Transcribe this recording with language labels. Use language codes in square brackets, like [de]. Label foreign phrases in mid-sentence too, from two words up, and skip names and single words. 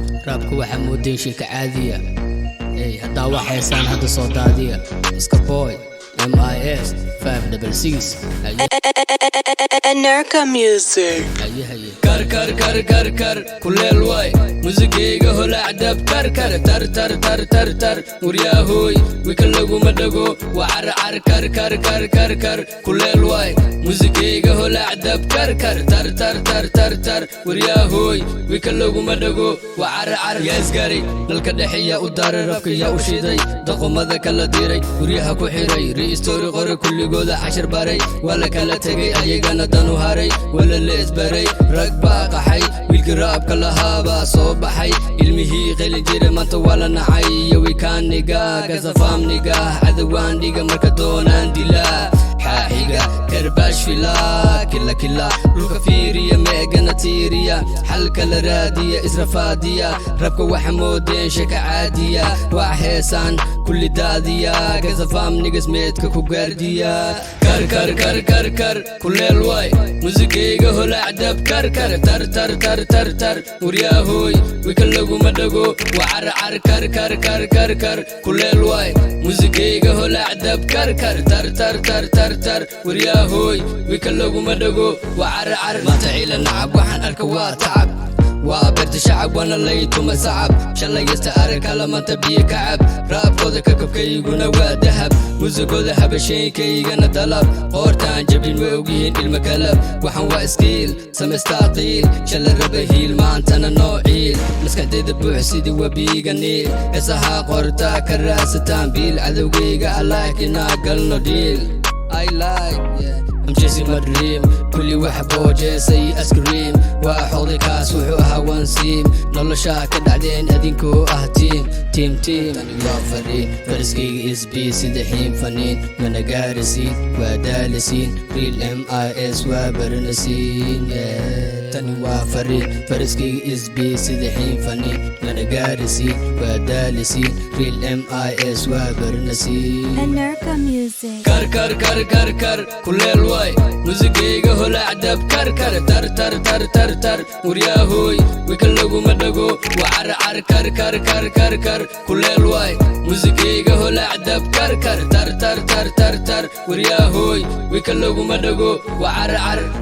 [so] Raabku waxa moodeen shilka caadiya. Ey, haddaa wax heesaan hadda soo daadiya. Iska boy, M I S, five double six. Aye. Enerca Music. Aye, aye. Kar, kar, kar, kar, kar, kuleel waay. Musigayga holac dab, kar, kar, tar, tar, tar, tar, tar. Waryaahoy, wika laguma dhago. Waa car, car, kar, kar, kar, kar, kar, kuleel waay. Musigayga holac dab, kar, kar, tar, tar, tar, tar, tar. Waryaahoy, wika laguma dhago. Waa car, car. Yaa isgaray, nalka dhexe yaa u daaray, rabka yaa u shiday. Doqomada kala diray, guryaha ku xiray. Re-story qoray, kulligooda cashar baray. Waa la kala tegay, ayagana dan u haray. Waa la la isbaray, rag baa qaxay. Wiilkii raabka lahaa baa soo baxay. Ilmihii qeli jiray, maanta waa la nacay. [en] Yo, we can't nigga, 'cause I found nigga. [so] Cadawaan dhiga marka doonaan dila. Xaaxiga, karbaash fila, kila, kila. Dhulka fiiriya, meegana tiiriya. Xalka la raadiya, israfaadiya. Rabka waxa moodeen shaka caadiya. Waa heesaan, kulli daadiya. [en] 'Cause I found niggas [so] meedka ku gaardiya. Kar, kar, kar, kar, kar, kuleel waay. Musigayga holac dab, kar, kar, tar, tar, tar, tar, tar. Waryaahoy, wika laguma dhago. Waa car, car, kar, kar, kar, kar, kar, kuleel waay. Musigayga holac dab, kar, kar, tar, tar, tar, tar, tar. Waryaahoy, wika laguma dhago. Waa car, car. Maanta ciila nacab, waxaan arka waa tacab. Waa beerta shacab, waana lay tuma sacab. Shalay yasta arag kala, maanta biyo ka cab. Raabkooda ka kabkayguna waa dahab. Musigooda habasheenkaygana dalab. Qoortaan jabin, ma ogyihiin ilma kalab. Waxaan waa iskiil, samaystaa qiil. Shalay raba hiil, maantana noo ciil. Maskaxdayda buux sidii webiga Niil. Heesaha qorta ka raasataan biil. Cadowgayga, [en] I like [so] inaa galno deal. [en] I like, yeah. I'm chasing my dream. [so] Kulli wax boojeesay [en] ice cream. [so] Waa xoqday kaas, wuxuu ahaa [en] one seam. [so] Nolosha ka dhacdeen adinkoo ah team, team, team. Tani waa fariin, fariskayga S B sida xiin faniin. Mana gaarisiin, waa daalisiin. Real M I S waa baranasiin, yeah. Tani waa fariin, fariskayga S B sida xiin faniin. Mana gaarisiin, waa daalisiin. Real M I S waa baranasiin. Enerca Music. Kar, kar, kar, kar, kar, kuleel waay. Musigayga holac dab, kar, kar, tar, tar, tar, tar, tar. Waryaahoy, wika laguma dhago. Waa car, car, kar, kar, kar, kar, kar, kuleel waay. Musigayga holac dab, kar, kar, tar, tar, tar, tar, tar. Waryaahoy, wika laguma dhago. Waa car, car.